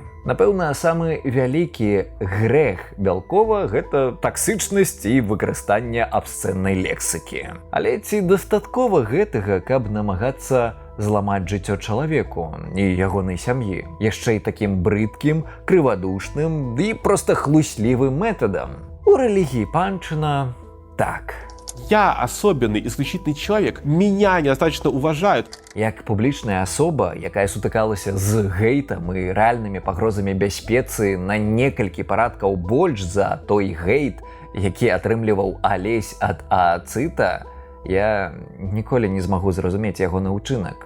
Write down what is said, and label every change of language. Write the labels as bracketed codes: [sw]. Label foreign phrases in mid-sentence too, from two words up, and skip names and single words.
[be] Напэўна, самы вялікі грэх Бялкова – гэта таксычнасць і выкарыстанне абсцэннай лексікі. Але ці дастаткова гэтага, каб намагацца зламаць жыццё чалавеку і ягонай сям'і? Яшчэ і такім брыдкім, крывадушным і проста хлуслівым метадам. У рэлігіі Панчына так. [ru] Я особенный, исключительный человек. Меня недостаточно уважают. [be] Як публічная асоба, якая сутыкалася з гейтам і рэальнымі пагрозамі бяспецы на некалькі парадкаў больш за той гейт, які атрымліваў Алесь ад ААЦыта, я ніколі не змагу зразумець ягоны ўчынак.